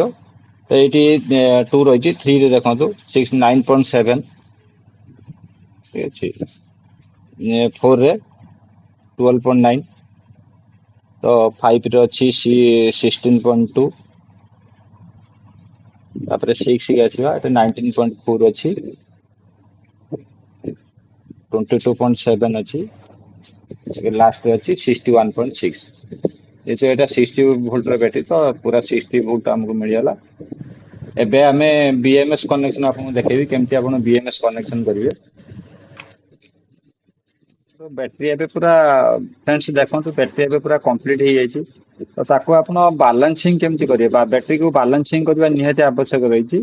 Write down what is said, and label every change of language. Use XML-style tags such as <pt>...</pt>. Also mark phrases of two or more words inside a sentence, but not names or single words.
<or>ତ ଏଇଠି 2 ରହିଛି 3 ରେ ଦେଖନ୍ତୁ 9.7 ଠିକ ଅଛି 4 ରେ 12.9 ତ 5 ରେ ଅଛି 16.2 ତାପରେ 6 କି ଆସିବା ଏଟା 19.4 ଅଛି 22.7 ଅଛି ଲାଷ୍ଟ ରେ ଅଛି 61.6</or> <hi>ये जो</hi> <or>एटा 60 वोल्ट ର ବ୍ୟାଟେରୀ ତ ପୁରା 60 ଭୋଲ୍ଟ ଆମକୁ ମିଳିଗଲା। ଏବେ ଆମେ BMS କନେକ୍ସନ ଆପଣଙ୍କୁ ଦେଖେଇବି କେମିତି ଆପଣ BMS କନେକ୍ସନ କରିବେ। ତ ବ୍ୟାଟେରୀ ଏବେ ପୁରା ଫ୍ରେଣ୍ଡସ୍ ଦେଖନ୍ତୁ ବ୍ୟାଟେରୀ ଏବେ ପୁରା କମ୍ପ୍ଲିଟ ହେଇଯାଇଛି। ତ ତାକୁ ଆପଣ ବାଲାନ୍ସିଂ କେମିତି କରିବେ ବା ବ୍ୟାଟେରୀକୁ ବାଲାନ୍ସିଂ କରିବା ନିହାତି ଆବଶ୍ୟକ ରହିଛି।</or>